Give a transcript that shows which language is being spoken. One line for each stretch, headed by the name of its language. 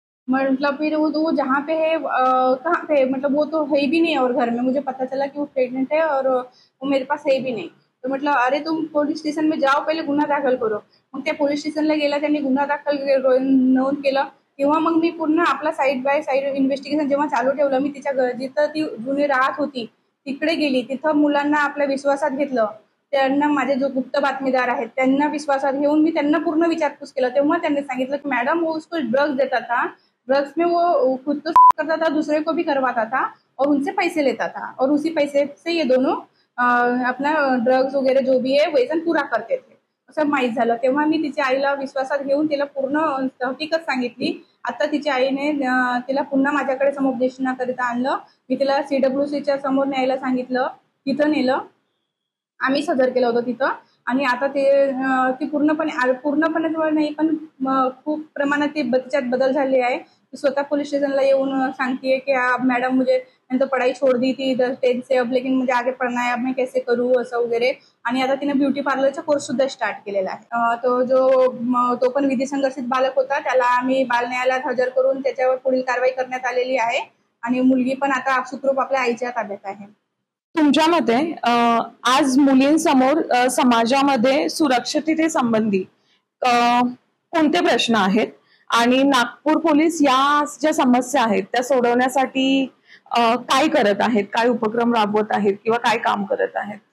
Hindi: मतलब फिर वो जहाँ पे है कहाँ पे है, मतलब वो तो है भी नहीं और घर में मुझे पता चला कि वो प्रेग्नेंट है और वो मेरे पास है भी नाही.
Marathi: तर म्हटलं
Hindi: अरे तुम पोलीस स्टेशन में जाओ, पहिले गुन्हा दाखल करो.
Marathi: मग त्या पोलीस स्टेशनला गेला, त्यांनी गुन्हा दाखल नोंद केलं. तेव्हा मग मी पूर्ण आपला साईड बाय साईड इन्व्हेस्टिगेशन जेव्हा चालू ठेवलं, मी तिच्या जिथं ती जुनी राहत होती तिकडे गेली. तिथं मुलांना आपल्या विश्वासात घेतलं. त्यांना माझे जो गुप्त बातमीदार आहेत त्यांना विश्वासात घेऊन मी त्यांना पूर्ण विचारपूस केलं. तेव्हा त्यांनी सांगितलं की
Hindi: मॅडम वो उसको ड्रग्स देता था, ड्रग्स में वो खुद तो करता था, दूसरे को भी करवाता था और उनसे पैसे लेता था और उसी पैसे से ये दोनों अपना ड्रग्स वगैरे जो भी है व्यसन पूरा करते थे
Marathi: असं माहीत झालं. तेव्हा मी तिच्या आईला विश्वासात घेऊन तिला पूर्ण हकीकत सांगितली. आता तिच्या आईने तिला पुन्हा माझ्याकडे समुपदेशनाकरिता आणलं. मी तिला CWCच्या समोर न्यायला सांगितलं, तिथं नेलं, आम्हीच हजर केलं होतं तिथं. आणि आता ती पूर्णपणे नाही पण खूप प्रमाणात तिच्यात बदल झाले आहे. ती स्वतः पोलीस स्टेशनला येऊन सांगतेय की
Hindi: मॅडम मुझे मैंने तो पढ़ाई छोड़ दी थी 10th से, अब लेकिन मुझे आगे पढ़ना है, अब मैं कैसे करूँ
Marathi: असं वगैरे. आणि आता तिने ब्युटी पार्लरचा कोर्स सुद्धा स्टार्ट केलेला आहे. तो पण विधी संघर्षित बालक होता, त्याला आम्ही बाल न्यायालयात हजर करून त्याच्यावर पुढील कारवाई करण्यात आलेली आहे. आणि मुलगी पण आता सुखरूप आपल्या आईच्या ताब्यात आहे. तुमच्या मते आज मुलींसमोर समाजामध्ये सुरक्षिततेसंबंधी कोणते प्रश्न आहेत आणि नागपूर पोलीस या ज्या समस्या आहेत त्या सोडवण्यासाठी काय करत आहेत, काय उपक्रम राबवत आहेत किंवा काय काम करत आहेत?